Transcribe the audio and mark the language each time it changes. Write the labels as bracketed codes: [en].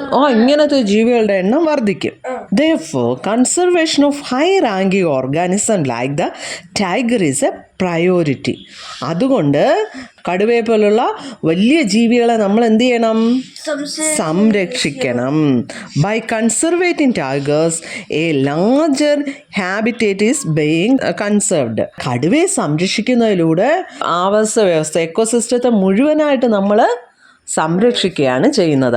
[ml] ഇങ്ങനത്തെ ജീവികളുടെ എണ്ണം വർദ്ധിക്കും. [en] Therefore, conservation of high-ranking organism like the tiger is a priority. [ml] അതുകൊണ്ട് കടുവയെ പോലുള്ള വലിയ ജീവികളെ നമ്മൾ എന്ത് ചെയ്യണം? സംരക്ഷിക്കണം. [en] By conserving tigers a larger habitat is being conserved. [ml] കടുവയെ സംരക്ഷിക്കുന്നതിലൂടെ ആവാസ വ്യവസ്ഥ, എക്കോസിസ്റ്റത്തെ മുഴുവനായിട്ട് നമ്മൾ സംരക്ഷിക്കുകയാണ് ചെയ്യുന്നത്.